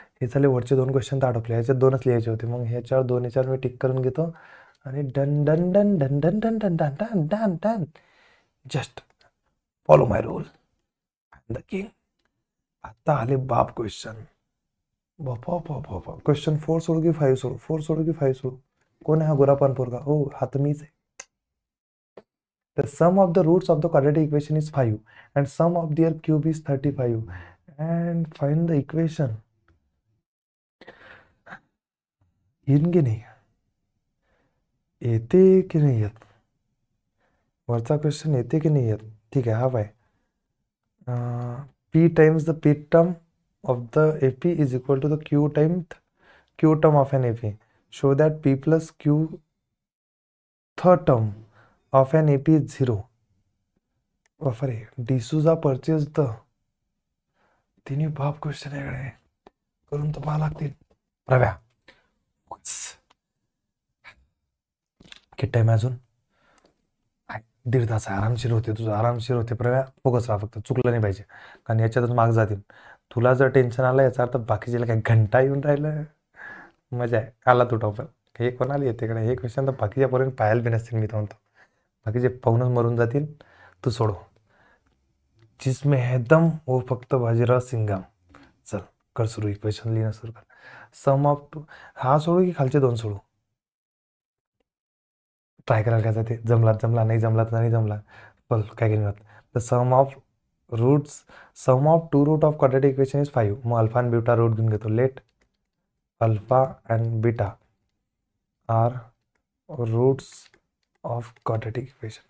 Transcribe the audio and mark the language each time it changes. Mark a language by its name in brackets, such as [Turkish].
[Marathi] हे झाले वरचे 2 क्वेश्चन तर आटोपले. ह्याच्यात 2च लिहायचे होते. मग ह्याच्यावर 2 याच्यावर मी टिक करून घेतो आणि done done done done done done done done done done done. [English] Just follow my rule. The king. [Marathi] आता आले बाप क्वेश्चन. बापा क्वेश्चन 4 सोडू की 5 सोडू, 4 सोडू की 5 सोडू. कोण आहे हा गोरापान पोरगा. हो, हा तर मीच आहे. [English] The sum of the roots of the quadratic equation is 5 and sum of their cube is 35 and find the equation. [Marathi] येईन की नाही, येते की नाही येत, वरचा क्वेश्चन येते की नाही येत. ठीक आहे, हा पाय. [English] P times the P term of the AP is equal to the Q times Q term of an AP. Show that P plus Q third term of an AP is 0. [Marathi] बापरे, D'Souza purchase the तिन्ही बाप question आहे करून तर पाहा लागतील. प्रव्या किती time अजून? 1.5 तास आहे. आरामशीर होते तुझं, आरामशीर होते प्रव्या. फोकस राहा, फक्त चुकलं नाही पाहिजे, कारण याच्यातच मार्क जातील. तुला जर टेन्शन आलं याचा अर्थ बाकीच्याला काय घंटा येऊन राहिलं. मजा आहे. आला तू टॉपर. हे कोणाला येते का? हे क्वेश्चन तर बाकीच्यापर्यंत पाहायला बी नसतील. मी तर म्हणतो बाकीचे पाहूनच मरून जातील. तू सोडव. [Hindi] जिसमें है दम वो फक्त बाजीराव सिंघम. [Marathi] चल कर सुरू. इक्वेशन लिहिणं सुरू कर. [English] sum of two, [Marathi] हा सोडू की खालचे दोन सोडू? ट्राय करायला काय जाते. जमला जमला, नाही जमला तर नाही जमला. चल काय घेऊन [English] The sum of roots, sum of two root of quadratic equation is 5. [Marathi] मग अल्फा आणि बीटा रूट घेऊन घेतो. [English] Let alpha and beta are roots of quadratic equation.